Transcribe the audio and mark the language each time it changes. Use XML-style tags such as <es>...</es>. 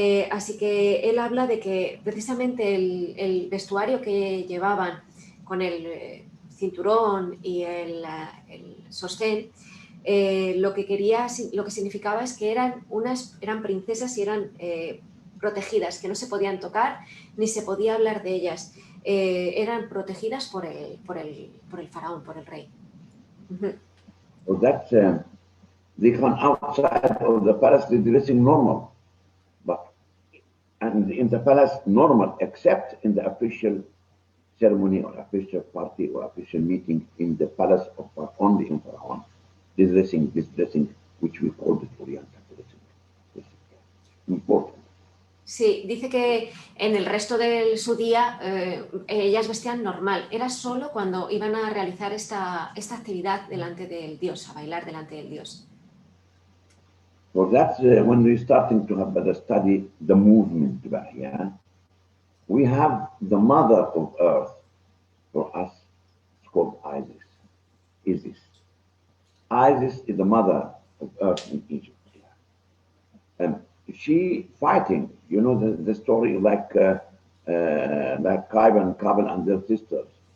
<es>Así que él habla de que precisamente el vestuario que llevaban con el cinturón y el sostén, lo que significaba es que eran princesas y eran protegidas, que no se podían tocar ni se podía hablar de ellas. Eran protegidas por el faraón, por el rey.</es> <en>So that they come outside of the palace, they're dressing normal, and in the palace normal, except in the official ceremony or official party or official meeting in the palace of only in Pharaoh. This dressing, which we call the Oriental dressing. This is important.</en> <es>Sí, dice que en el resto de su día ellas vestían normal. Era solo cuando iban a realizar esta actividad delante del dios, a bailar delante del dios.</es> <en>So that's when we're starting to have the study the movement, yeah? We have the mother of earth for us, it's called Isis. Isis. Isis is the mother of earth in Egypt. Yeah? And she fighting, you know the story like Kaib and Kabil and their sisters.</en>